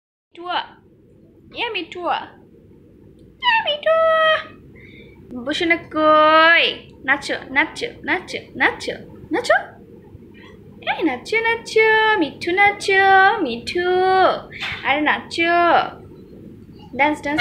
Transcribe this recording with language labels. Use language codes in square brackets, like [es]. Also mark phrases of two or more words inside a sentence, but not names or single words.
[bn] Tua. Ya mi tua. Ya mi tua. বসো না কই. নাচো, নাচো, নাচো, নাচো, নাচো. এহ, নাচো, নাচো। মিঠু নাচো। মিঠু. আরে নাচো. [en] Dance, dance.